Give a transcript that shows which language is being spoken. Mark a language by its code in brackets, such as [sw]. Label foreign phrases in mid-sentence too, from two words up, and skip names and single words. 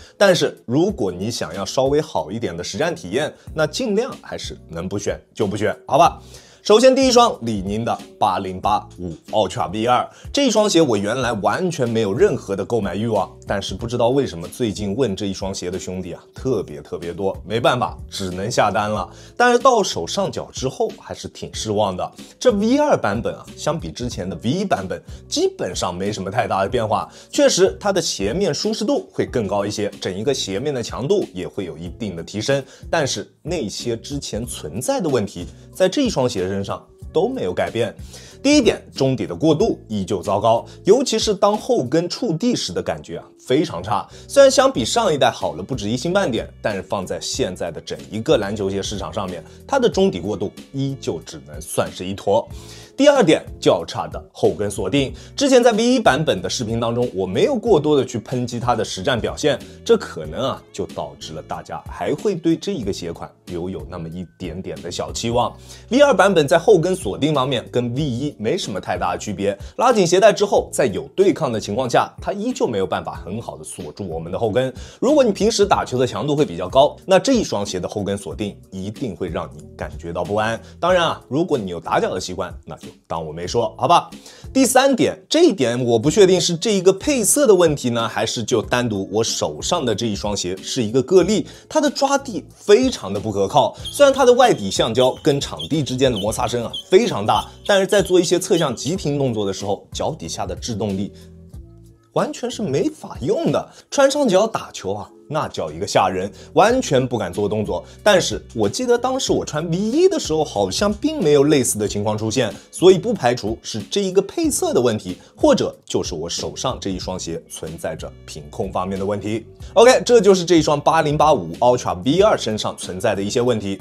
[zh] 但是如果你想要稍微好一點的實戰體驗，那盡量還是能不選就不選，好吧？首先第一雙李寧的8085 Ultra V2，這一雙鞋我原來完全沒有任何的購買慾望，但是不知道為什麼最近問這一雙鞋的兄弟特別多，沒辦法只能下單了。但是到手上腳之後還是挺失望的。這 V2 版本相比之前的 V1 版本基本上沒什麼太大的變化，確實它的鞋面舒適度會更高一些，整一個鞋面的強度也會有一定的提升，但是那些之前存在的問題在這一双鞋身上都沒有改變。第一點，中底的過渡依舊糟糕，尤其是当后跟觸地時的感覺非常差。雖然相比上一代好了不止1星半點，但是放在現在的整一個籃球鞋市場上面，它的中底過渡依舊只能算是一坨。第二點，較差的后跟鎖定。之前在 V1 版本的視頻當中，我沒有過多的去抨擊它的實戰表現，這可能就導致了大家還會對這一個鞋款留有那麼一點點的小期望。V2 版本在后跟鎖定方面跟 V1 沒什麼太大的區別，拉緊鞋帶之後，在有對抗的情況下，它依舊沒有辦法很好的鎖住我們的後跟。如果你平時打球的強度會比較高，那這一雙鞋的後跟鎖定一定會讓你感覺到不安。當然如果你有打腳的習慣，那就當我沒說，好吧？第3點，這一點我不確定是這一個配色的問題呢，還是就單獨我手上的這一雙鞋是一個個例。它的抓地非常的不可靠，雖然它的外底橡膠跟場地之間的摩擦聲非常大，但是在做一些側向急停动作的時候，腳底下的制动力完全是沒法用的。穿上脚打球那叫一個嚇人，完全不敢做動作。但是我記得當時我穿 V1 的時候，好像並沒有類似的情況出現，所以不排除是這一個配色的問題，或者就是我手上這一雙鞋存在着品控方面的問題。OK， 這就是這一雙8085 Ultra V2 身上存在的一些問題。